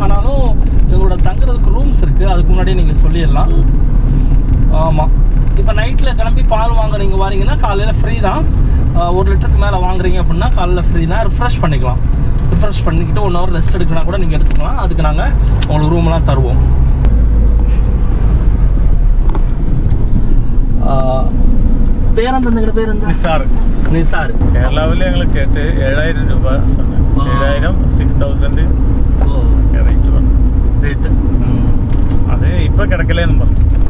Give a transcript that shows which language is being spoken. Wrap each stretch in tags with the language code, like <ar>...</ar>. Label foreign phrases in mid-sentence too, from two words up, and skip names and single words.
<ta>ஆனாலும் எங்களோட தங்குறதுக்கு ரூம்ஸ் இருக்குது. அதுக்கு முன்னாடியே நீங்கள் சொல்லிடலாம். ஆமாம், இப்போ நைட்டில் கிளம்பி பால் வாங்க நீங்கள் வாரீங்கன்னா காலையில் ஃப்ரீ தான். 1 லிட்டருக்கு மேலே வாங்குறீங்க அப்படின்னா காலையில் ஃப்ரீ தான். ரிஃப்ரெஷ் பண்ணிக்கலாம். ரிஃப்ரெஷ் பண்ணிக்கிட்டு 1</ta> <en>hour rest</en> <ta>எடுக்கனா கூட நீங்கள் எடுத்துக்கலாம். அதுக்கு நாங்கள் உங்களுக்கு ரூம்லாம் தருவோம்.</ta> <ml>പേരെന്താ? പേരെന്താ? നിസാർ. കേരളാവിൽ ഞങ്ങൾ കേട്ട് 7000 രൂപ 7000 6000 റേറ്റ് അത് ഇപ്പൊ കിടക്കലേന്നും പറഞ്ഞു.</ml>